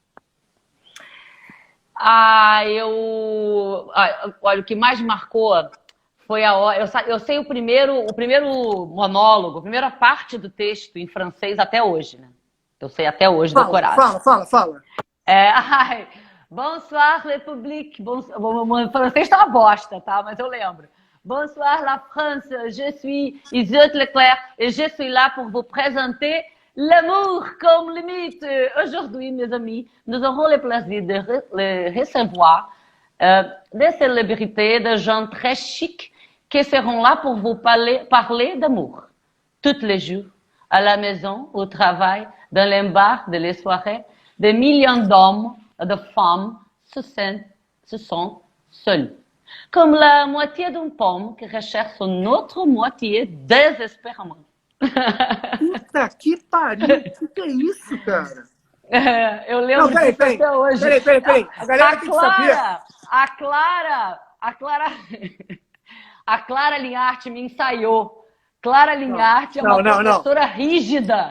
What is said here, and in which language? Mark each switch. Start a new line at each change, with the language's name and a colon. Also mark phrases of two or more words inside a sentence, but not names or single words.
Portuguese: Olha, o que mais marcou foi a hora. Eu sei o primeiro monólogo, a primeira parte do texto em francês até hoje, né? Eu sei até hoje decorado. Fala.
French: Bonsoir, République.
Portuguese: O francês tá uma bosta, tá? Mas eu lembro.
French: Bonsoir, la France. Je suis Isolde Leclerc et je suis là pour vous présenter l'amour comme limite. Aujourd'hui, mes amis, nous aurons le plaisir de recevoir des célébrités, de gens très chics qui seront là pour vous parler d'amour. Tous les jours, à la maison, au travail, dans les bars, dans les soirées, des millions d'hommes et de femmes se sentent seuls. Comme la moitié d'une pomme que recherche son autre moitié désespérément.
Portuguese: Puta que pariu! O que é isso, cara? Eu lembro disso até hoje. Peraí. A galera tem que saber. A Clara Linhart me ensaiou. Clara Linhart é uma professora rígida.